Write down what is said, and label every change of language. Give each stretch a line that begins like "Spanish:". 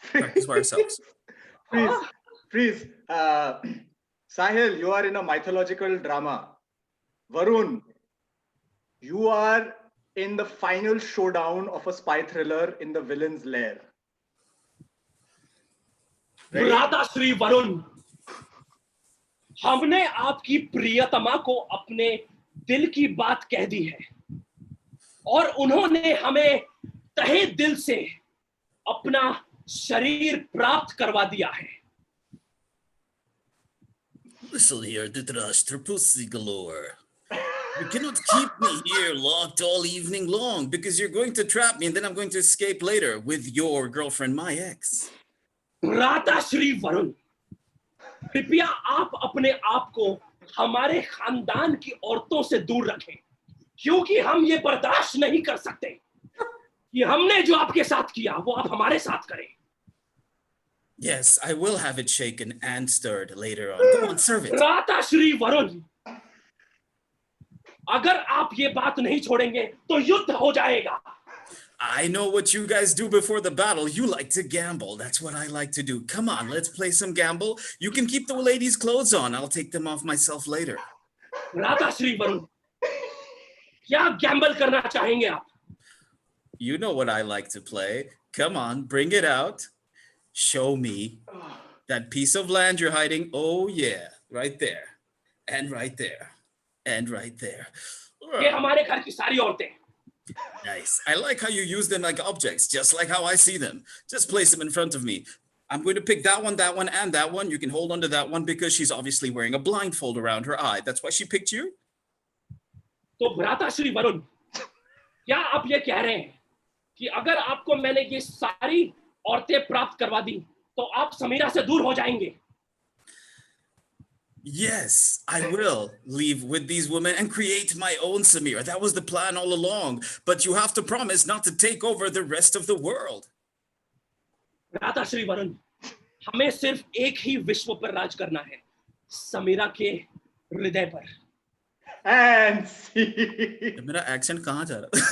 English: Practice by ourselves. Freeze. Sahil, you are in a mythological drama. Varun, you are in the final showdown of a spy thriller in the villain's lair.
Hindi: Radha Shri Varun, हमने आपकी प्रियतमा को अपने दिल की बात कह दी है और उन्होंने हमें तहे दिल से अपना शरीर प्राप्त करवा दिया है.
English: Listen here, Dhritarashtra Pussy Galore. You cannot keep me here locked all evening long because you're going to trap me and then I'm going to escape later with your girlfriend, my ex.
Hindi: Radha Shri Varun, कृपया आप अपने आप को हमारे खानदान की औरतों से दूर रखें क्योंकि हम ये बर्दाश्त नहीं कर सकते कि हमने जो आपके साथ किया वो आप हमारे साथ करें.
English: Yes, I will have it shaken and stirred later on. Go on, serve it.
Hindi: Radha Shri Varun, अगर आप ये बात नहीं छोड़ेंगे तो युद्ध हो जाएगा.
English: I know what you guys do before the battle. You like to gamble. That's what I like to do. Come on, let's play some gamble. You can keep the ladies' clothes on. I'll take them off myself later.
Hindi: Radha Shri Varun, क्या Gamble करना चाहेंगे आप?
English: You know what I like to play. Come on, bring it out. Show me that piece of land you're hiding. Oh yeah, right there. And right there. And right there.
Hindi: ये हमारे घर की सारी औरतें.
English: Nice. I like how you use them like objects, just like how I see them. Just place them in front of me. I'm going to pick that one, and that one. You can hold on to that one because she's obviously wearing a blindfold around her eye. That's why she picked you.
Hindi: तो भ्राता श्री वरुण, क्या आप ये कह रहे हैं कि अगर आपको मैंने ये सारी औरतें प्राप्त करवा दी तो आप समीरा से दूर हो जाएंगे.
English: Yes, I will leave with these women and create my own Samira. That was the plan all along. But you have to promise not to take over the rest of the world.
Hindi: भ्राता श्री वरुण, हमें सिर्फ एक ही विश्व पर राज करना है, समीरा के हृदय पर.
English: And see.
Hindi: मेरा accent कहाँ जा रहा?